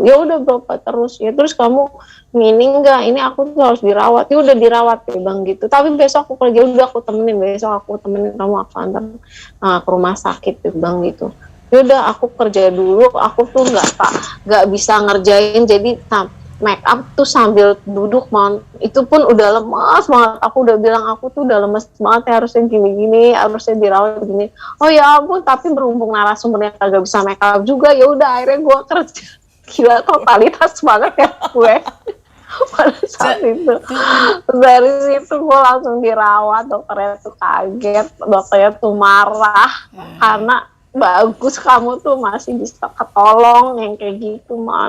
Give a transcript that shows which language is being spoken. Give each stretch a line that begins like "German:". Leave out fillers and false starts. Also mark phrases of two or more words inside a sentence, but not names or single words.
Indonesian: Ya udah berobat terus. Ya terus kamu ini enggak? Ini aku tuh harus dirawat. Ya udah dirawat, ya bang gitu. Tapi besok aku kerja, udah aku temenin, besok aku temenin kamu, aku antar ke rumah sakit, ya bang gitu. Yaudah aku kerja dulu, aku tuh nggak bisa ngerjain, jadi
English: make up
Indonesian: tuh sambil duduk mon, itu pun udah lemas banget. Aku udah bilang aku tuh udah lemes banget ya, harusnya gini-gini, harusnya dirawat gini. Oh ya ampun, tapi berhubung narasumbernya kagak bisa
English: make up
Indonesian: juga, ya udah akhirnya gue kerja. Gila, totalitas banget ya gue pada saat itu. Dari situ gue langsung dirawat, dokternya tuh kaget, dokternya tuh marah karena bagus kamu tuh masih bisa ketolong yang kayak gitu man.